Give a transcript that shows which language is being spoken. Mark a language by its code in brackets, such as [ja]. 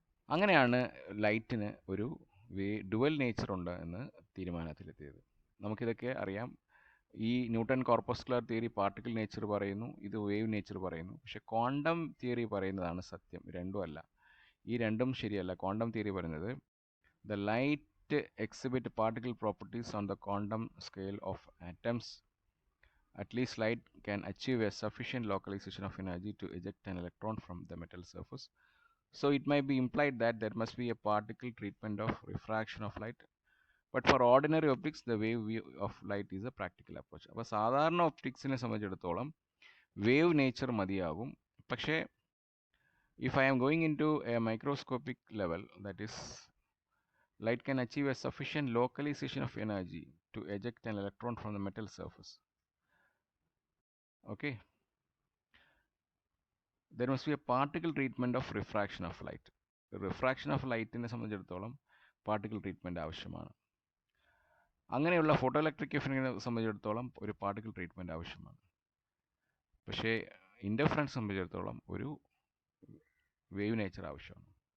[ml] അങ്ങനെയാണ് ലൈറ്റിന് ഒരു dual nature ഉണ്ട് എന്ന് തീരുമാനത്തിലെത്തിയത്. നമുക്കിതൊക്കെ അറിയാം. ഈ newton corpuscular theory particle nature പറയുന്നു, ഇത് വേവ് നേച്ചർ പറയുന്നു. പക്ഷേ ക്വാണ്ടം തിയറി പറയുന്നതാണ് സത്യം, രണ്ടും അല്ല. ഈ രണ്ടും ശരിയല്ല. ക്വാണ്ടം തിയറി പറയുന്നത് [en] the light exhibit particle properties on the quantum scale of atoms. At least light can achieve a sufficient localization of energy to eject an electron from the metal surface. So it might be implied that there must be a particle treatment of refraction of light. But for ordinary optics, the wave view of light is a practical approach. [ml] അപ്പോൾ സാധാരണ ഒപ്റ്റിക്സിനെ സംബന്ധിച്ചിടത്തോളം wave nature മതിയാകും. [en] പക്ഷേ if I am going into a microscopic level, that is, light can achieve a sufficient localization of energy to eject an electron from the metal surface. Okay. There must be a particle treatment of refraction of light. [ml] Refraction of light നെ സംബന്ധിച്ചിടത്തോളം particle treatment ആവശ്യമാണ്. അങ്ങനെയുള്ള photo electric എഫക്റ്റിനെ സംബന്ധിച്ചിടത്തോളം ഒരു particle treatment ആവശ്യമാണ്. പക്ഷേ interference സംബന്ധിച്ചിടത്തോളം ഒരു വേവ് നേച്ചർ ആവശ്യമാണ്.